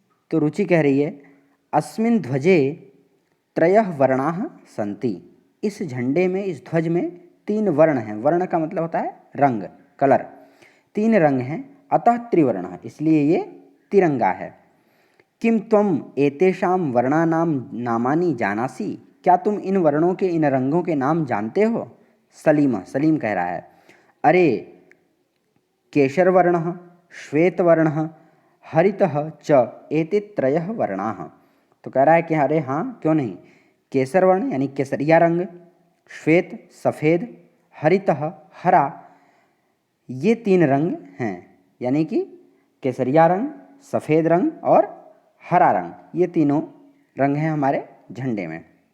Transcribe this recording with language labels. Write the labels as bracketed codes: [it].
[hi] तो रुचि कह रही है, [sa] अस्मिन् ध्वजे त्रयः वर्णाः सन्ति, [hi] इस झंडे में, इस ध्वज में तीन वर्ण हैं। वर्ण का मतलब होता है रंग, कलर। तीन रंग हैं, अतः त्रिवर्ण, इसलिए ये तिरंगा है। [sa] किम त्वम एतेषां वर्णानां नामानि जानासि, [hi] क्या तुम इन वर्णों के, इन रंगों के नाम जानते हो। सलीम कह रहा है, अरे [sa] केशरवर्णः, श्वेतवर्णः, हरितः च एते त्रयः वर्णाः। [hi] तो कह रहा है कि अरे हाँ, क्यों नहीं, केसर वर्ण यानी केसरिया रंग, श्वेत सफ़ेद, हरितः हरा, ये तीन रंग हैं, यानी कि केसरिया रंग, सफ़ेद रंग और हरा रंग, ये तीनों रंग हैं हमारे झंडे में।